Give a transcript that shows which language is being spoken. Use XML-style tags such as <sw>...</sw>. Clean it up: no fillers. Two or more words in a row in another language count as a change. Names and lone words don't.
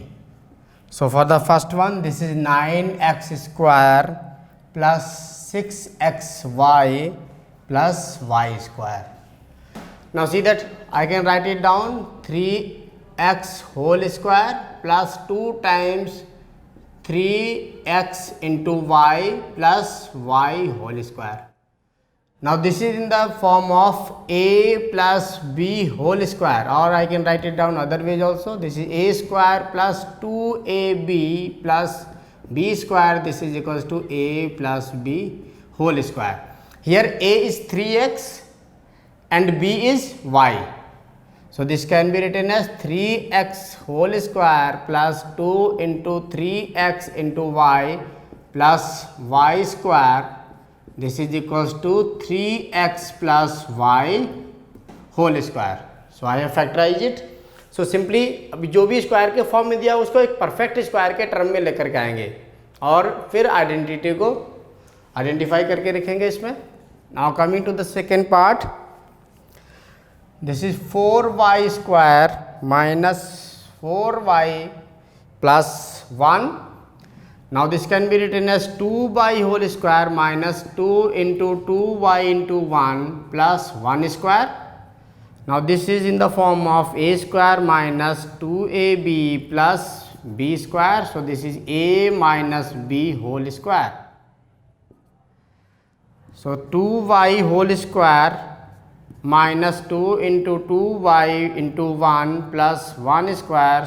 <en>So for the first one, this is 9x square plus 6xy plus y square. Now see that I can write it down 3x whole square plus 2 times 3x into y plus y whole square. Now this is in the form of a plus b whole square, or I can write it down other ways also. This is a square plus 2ab plus b square. This is equals to a plus b whole square. Here a is 3x and b is y. So this can be written as 3x whole square plus 2 into 3x into y plus y square. This is equals to 3x plus y whole square. So I have factorized it. So simply</en> <hi>अभी जो भी स्क्वायर के फॉर्म में दिया उसको एक</hi> <en>perfect square</en> <hi>के टर्म में लेकर के आएंगे और फिर आइडेंटिटी को आइडेंटिफाई करके रखेंगे इसमें.</hi> <en>Now coming to the second part, this is 4y square minus 4y plus 1. Now this can be written as 2y whole square minus 2 into 2y into 1 plus 1 square. Now this is in the form of a square minus 2ab plus b square. So this is a minus b whole square. So 2y whole square minus 2 into 2y into 1 plus 1 square.</en>